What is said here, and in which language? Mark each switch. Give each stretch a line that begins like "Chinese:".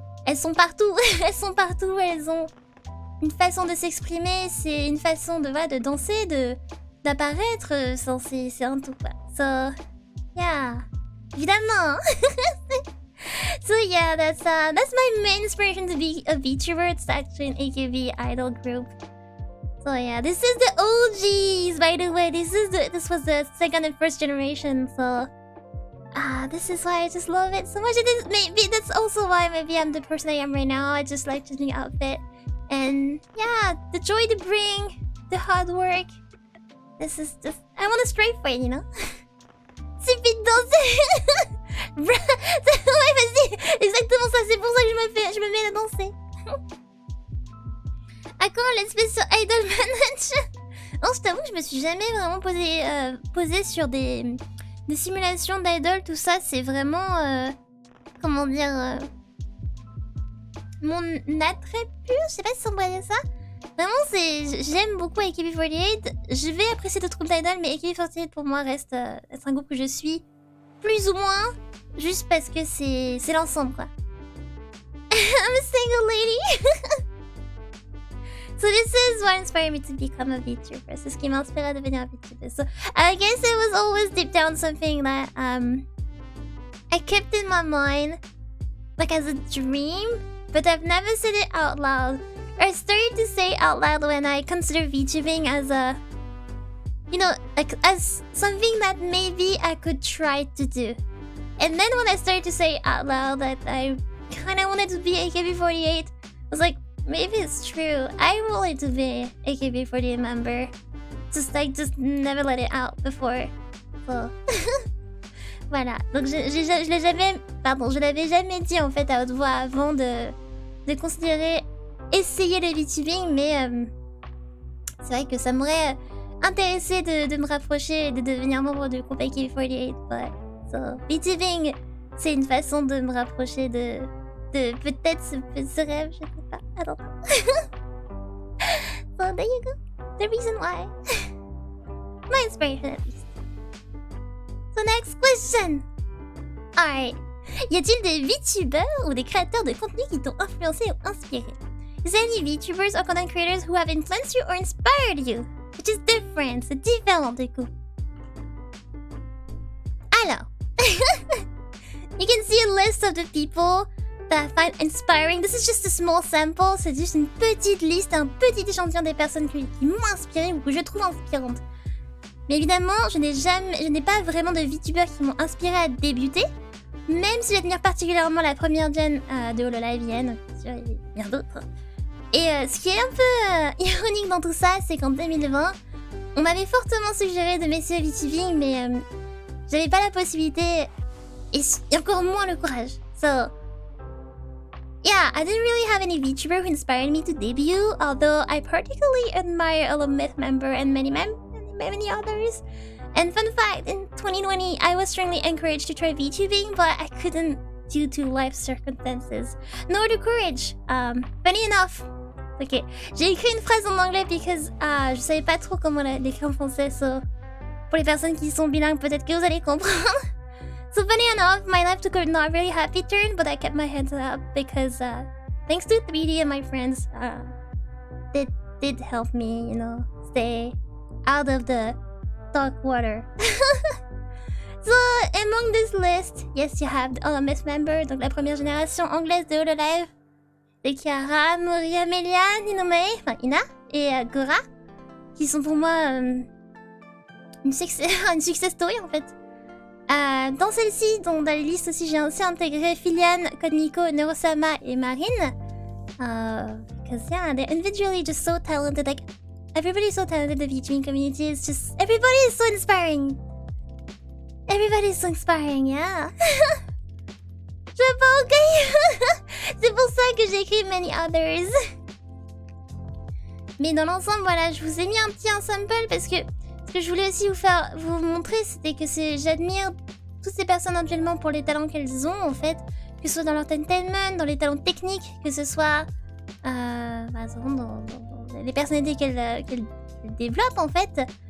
French: Elles sont partout, elles ont une façon de s'exprimer, c'est une façon de danser, d'apparaître, c'est un tout quoi.
English: So, yeah,
French: évidemment.
English: So yeah, that's my main inspiration to be a VTuber. It's actually an AKB idol group. So yeah, this is the OGs, by the way. This was the second and first generation. So this is why I just love it so much. Maybe that's also why maybe I'm the person I am right now. I just like changing outfit, and yeah, the joy to bring, the hard work. This is just, I want a straight fight, you know.
French: Suffit de danser. Ouais, vas-y, exactement ça, c'est pour ça que je me mets à danser. À quand l'espèce sur Idol Manager? Non, je t'avoue que je me suis jamais vraiment posé sur des simulations d'idol, tout ça, c'est vraiment, comment dire, mon attrait pur, je sais pas si on pourrait dire ça. Vraiment, j'aime beaucoup AKB48, je vais apprécier d'autres groupes d'idol, mais AKB48 pour moi reste un groupe que je suis plus ou moins, juste parce que c'est l'ensemble quoi.
English: I'm a single lady. So this is what inspired me to become a VTuber.
French: C'est ce qui m'a inspiré à devenir un VTuber.
English: So I guess it was always deep down something that I kept in my mind, like as a dream, but I've never said it out loud. I started to say out loud when I consider VTubing as a, you know, like as something that maybe I could try to do. And then when I started to say out loud that I kind of wanted to be AKB48, I was like, maybe it's true. I wanted to be AKB48 member. Just never let it out before. So voilà.
French: Donc je l'avais jamais dit en fait à haute voix avant de considérer essayer le VTubing, mais c'est vrai que ça m'aurait intéressé de me rapprocher et de devenir membre du groupe AKB48.
English: But, so,
French: VTubing, c'est une façon de me rapprocher de peut-être ce rêve, je sais pas.
English: I don't know. So there you go. The reason why. My inspiration at least. So next question. Alright.
French: Y a-t-il des VTubers ou des créateurs de contenu qui t'ont influencé ou inspiré?
English: Is there any VTubers or content creators who have influenced you or inspired you? Which is different,
French: c'est différent du coup.
English: You can see a list of the people that I find inspiring. This is just a small sample.
French: C'est juste une petite liste, un petit échantillon des personnes qui m'ont inspiré ou que je trouve inspirantes. Mais évidemment, je n'ai pas vraiment de VTubers qui m'ont inspiré à débuter. Même si j'admire particulièrement la première gen de HoloLive, bien sûr, il y a bien d'autres. Et ce qui est un peu ironique dans tout ça, c'est qu'en 2020, on m'avait fortement suggéré de m'essayer au VTubing, mais j'avais pas la possibilité et encore moins le courage.
English: So, yeah, I didn't really have any VTuber who inspired me to debut, although I particularly admire a Myth member and many others. And fun fact, in 2020, I was strongly encouraged to try VTubing, but I couldn't due to life circumstances, nor the courage. Funny enough.
French: Ok, j'ai écrit une phrase en anglais
English: because
French: je savais pas trop comment l'écrire en français, so pour les personnes qui sont bilingues, peut-être que vous allez comprendre.
English: So funny enough, my life took a not really happy turn, but I kept my head up because thanks to 3D and my friends, they did help me, you know, stay out of the dark water. So, among this list, yes, you have the Myth member,
French: donc la première génération anglaise de HoloLive, de Chiara, Mori, Amelia, Ninome, enfin Ina, et Gora, qui sont pour moi une success story en fait. Dans celle-ci, dans la liste aussi, j'ai aussi intégré Filian, Kodniko, Neurosama et Marine.
English: Because yeah, they're individually just so talented. Like, everybody's so talented. The VTubing community is just... Everybody is so inspiring. Everybody is so inspiring, yeah.
French: Je veux pas ok. C'est pour ça que j'ai écrit Many Others. Mais dans l'ensemble, voilà, je vous ai mis un petit ensemble parce que ce que je voulais aussi vous montrer, c'était que j'admire toutes ces personnes actuellement pour les talents qu'elles ont, en fait. Que ce soit dans l'entertainment, dans les talents techniques, que ce soit dans les personnalités qu'elles développent, en fait.